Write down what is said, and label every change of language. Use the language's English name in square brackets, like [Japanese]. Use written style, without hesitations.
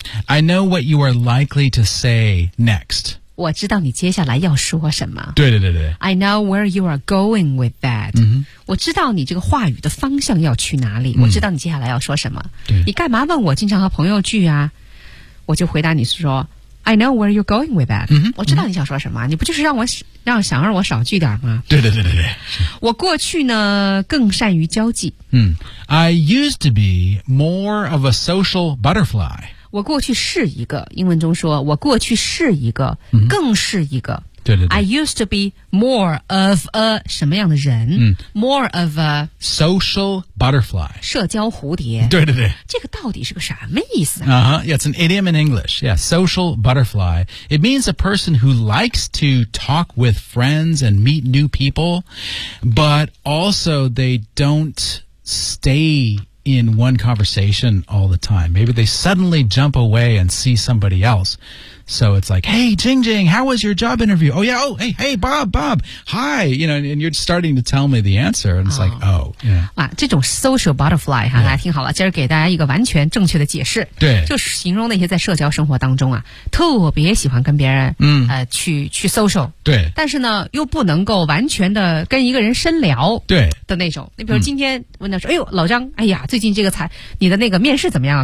[English] I know what you are likely to say next [Chinese] 我知道你接下来要说什么对对对对 [English] I know where you are going with that、 [Chinese] 我知道你这个话语的方向要去哪里、我知道你接下来要说什么对你干嘛问我经常和朋友聚啊我就回答你说 [English] I know where you're going with that、 [Chinese] 我知道你想说什么、你不就是让我少聚点吗对对对对对我过去呢更善于交际、 [English] I used to be more of a social butterfly [Chinese] 我过去是一个英文中说我过去是一个、更是一个对对对 [English] I used to be more of a [Chinese] 什么样的人、 [English] More of a Social butterfly [Chinese] 社交蝴蝶对对对这个到底是个什么意思、 [English] Yeah, it's an idiom in English Yeah, social butterfly It means a person who likes to talk with friends and meet new people But also they don't stay in one conversation all the time Maybe they suddenly jump away and see somebody else So it's like, hey, Jing Jing, how was your job interview? Oh, yeah, oh, hey, Bob, hi. You know, and you're starting to tell me the answer. And it's like, oh, yeah. [Chinese] 这种 [English] social butterfly, [Chinese] 大家听好了。今儿给大家一个完全正确的解释。对。就是形容那些在社交生活当中啊，特别喜欢跟别人去 social。对。但是呢，又不能够完全的跟一个人深聊。对。的那种。你比如今天问他说，哎呦，老张，哎呀，最近这个你的那个面试怎么样啊？